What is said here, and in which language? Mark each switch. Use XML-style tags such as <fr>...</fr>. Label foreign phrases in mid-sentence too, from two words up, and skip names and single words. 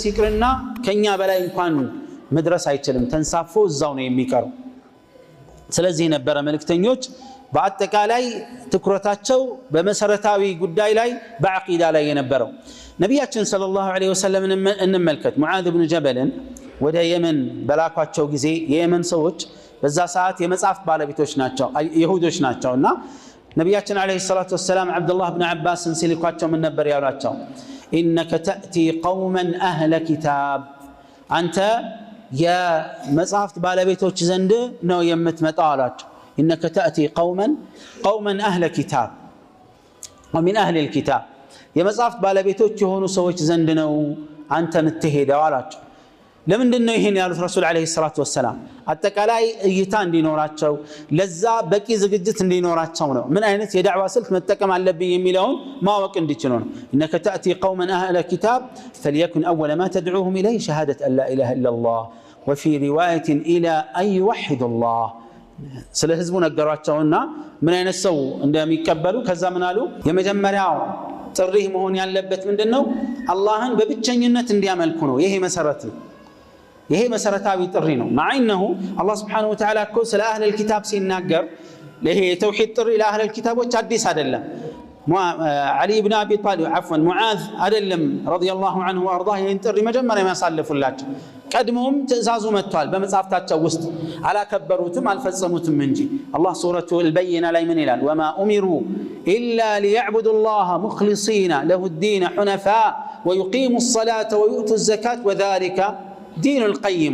<am>ይቅርና ከኛ በላይ እንኳን መድረስ አይችልም። ተንሳፎ እዛው ነው የሚቀረው። ስለዚህ ነበረ መልእክተኞች በአጠቃላይ ትኩረታቸው በመሰረታዊ ጉዳይ ላይ በዓቂዳ ላይ የነበረው። ነቢያችን</am> <ar>صلى الله عليه وسلم</ar> <am>እንመልከት። ሙዓዝ ብኑ ጀበልን ወደ የመን በላኳቸው ጊዜ የየመን ሰዎች በዛ ሰዓት የመጽሐፍ ባለቤቶች ናቸው፣ ይሁዶች ናቸውና ነቢያችን</am> <ar>عليه الصلاة والسلام</ar> <am>አብዱላህ ብን አባስን ሲልኳቸው ምን ነበር ያሏቸው?</am> <ar>إنك تأتي قوما أهل كتاب፣</ar> <am>አንተ የመጽሐፍት ባለቤቶች ዘንድ ነው የምትመጣው አሏቸው።</am> <ar>إنك تأتي قوما أهل كتاب ومن أهل الكتاب</ar> <am>የመጽሐፍት ባለቤቶች የሆኑ ሰዎች ዘንድ ነው አንተ የምትሄደው አላቸው። ለምንድነው ይሄን ያሉት</am> <ar>رسول عليه الصلاة والسلام?</ar> <am>አጠቃላይ እይታ እንዲኖራቸው ለዛ በቂ ዝግጅት እንዲኖራቸው ነው። ምን አይነት የዳዕዋ ስልት መጠቀም አለብኝ የሚለውን ማወቅ እንዲችሉ ነው።</am> <ar>إنك تأتي قوما أهل كتاب فليكن أول ما تدعوهم إليه شهادة أن لا إله إلا الله وفي رواية إلى أن يوحدوا الله</ar> <am>ስለ ህዝቡ ነገሯቸውና ምን አይነት ሰው እንደሚቀበሉ ከዛ ምን አሉ? የመጀመሪያው ጥሪ መሆን ያለበት ምንድነው? አላህን በብቸኝነት እንዲያመልኩ ነው። ይሄ መሰረት ነው። ይሄ መሰረታዊ ጥሪ ነው። ማዕነሁ አላህ</am> <ar>سبحانه وتعالى</ar> <am>እኮ ስለ</am> <ar>أهل الكتاب</ar> <am>ሲናገር ይሄ የተውሂድ ጥሪ ለአህለል ኪታቦች አዲስ አይደለም።</am> <ar>علي بن أبي طالب عفوا معاذ</ar> <am>አይደለም</am> <ar>رضي الله عنه وأرضاه</ar> <am>ይሄን ጥሪ መጀመሪያ የሚያሳልፉላቸው ቀድሞም ትእዛዙ መጥቷል በመጽሐፍታቸው ውስጥ አላከበሩትም አልፈጸሙትም እንጂ። አላህ ሱረቱ አልበይና ላይ ምን ይላል?</am> <ar>وما أمروا إلا ليعبدوا الله مخلصين له الدين حنفاء ويقيموا الصلاة ويؤتوا الزكاة وذلك دين القيمة።</ar>